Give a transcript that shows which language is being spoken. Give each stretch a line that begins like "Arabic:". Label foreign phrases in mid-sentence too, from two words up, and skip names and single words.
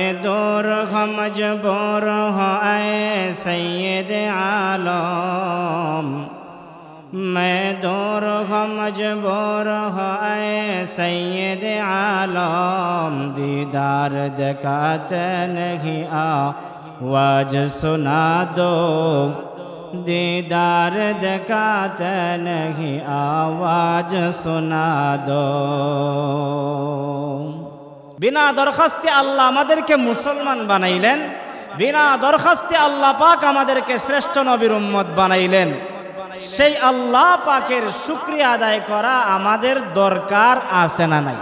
Urdu: دور ہوں مجبور ہوں اے سید عالم، میں دور ہوں مجبور ہوں اے سید عالم، دیدار دکھاتے نہیں آواز سنا دو، دیدار دکھاتے نہیں آواز سنا دو۔
Bangla: বিনা দরখাস্তে আল্লাহ আমাদেরকে মুসলমান বানাইলেন, বিনা দরখাস্তে আল্লাহ পাক আমাদেরকে শ্রেষ্ঠ নবীর উম্মত বানাইলেন। সেই আল্লাহ পাকের শুকরিয়া আদায় করা আমাদের দরকার আছে না নাই?